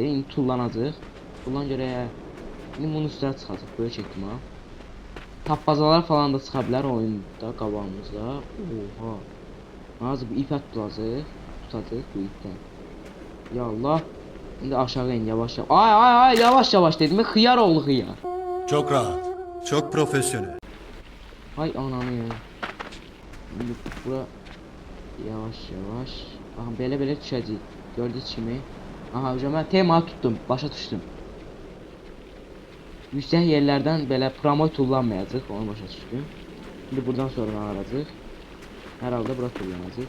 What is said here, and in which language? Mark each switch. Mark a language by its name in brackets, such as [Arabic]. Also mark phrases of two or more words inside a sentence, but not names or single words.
[Azerbaijani] İndi tullanacaq. Tullan görək. İndi bunun üstünə çıxacaq, böyük ehtimal. Tapbazalar falan da çıxa bilər oyunda qabağımızda. Oha. Nazı bu ipə tutacaq bu ipdən. Ya Allah. İndi aşağı in yavaş-yavaş. Ay yavaş-yavaş dedim. Xiyar oğlu xiyar. [Turkish] Çok rahat. Çok profesyonel. [Azerbaijani] Ay ananı ya. İndi bura yavaş-yavaş. Baxın belə düşəcəyik. Gördünüz kimi. Aha, hocam mən tema tutdum, başa düşdüm. Yüksək yerlərdən belə promoy tullanmayacaq, onu başa düşdüm. İndi buradan sonra ağaracaq. Hər halda bura tullanacaq.